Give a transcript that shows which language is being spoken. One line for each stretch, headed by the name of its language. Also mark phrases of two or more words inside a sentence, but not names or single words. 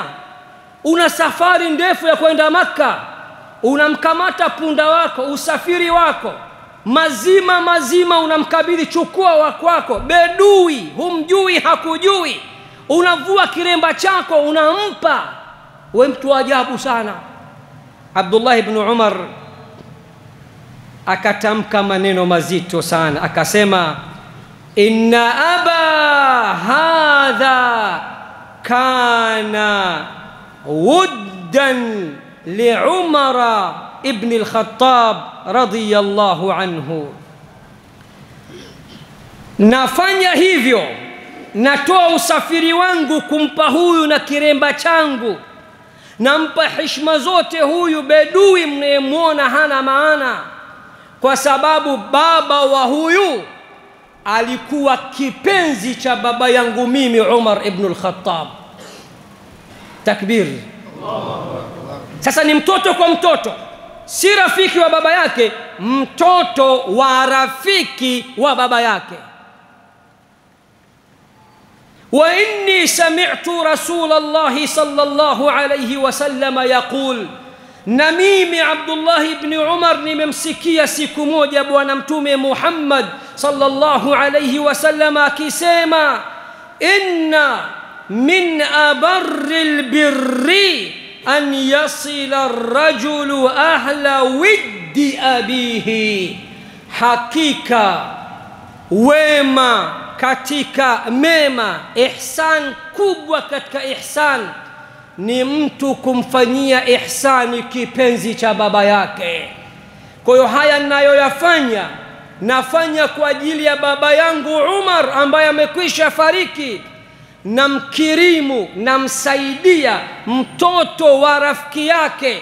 Swahili: Una safari ndefu ya kwenda Makka, unamkamata punda wako, usafiri wako mazima unamkabidhi, chukua wa kwako, bedui, humjui hakujui, unavua kiremba chako unampa. We mtu ajabu sana. Abdullah ibn Umar akatamka maneno mazito sana, akasema,
Arabic: إن أبا هذا كان ودا لعمر بن الخطاب رضي الله عنه.
Swahili: Nafanya hivyo, natoa usafiri wangu kumpa huyu na kiremba changu, nampa heshima zote huyu bedui mnayemwona hana maana, kwa sababu baba wa huyu alikuwa kipenzi cha baba yangu mimi Umar ibn al-Khattab. Takbir. Sasa ni mtoto kwa mtoto, si rafiki wa baba yake, mtoto wa rafiki wa baba yake.
Arabic: وإني سمعت رسول الله صلى الله عليه وسلم يقول,
Swahili: na mimi Abdullah ibn Umar nimemsikia siku moja bwana mtume Muhammad
Arabic: صلى الله عليه
Swahili: wasallam akisema,
Arabic: إن من أبر البر أن يصل الرجل أهل ود أبيه,
Swahili: hakika wema katika mema, ihsan kubwa katika ihsan ni mtu kumfanyia ihsani kipenzi cha baba yake. Kwa hiyo haya ninayoyafanya, nafanya kwa ajili ya baba yangu Umar ambaye amekwisha fariki, namkirimu, namsaidia mtoto wa rafiki yake.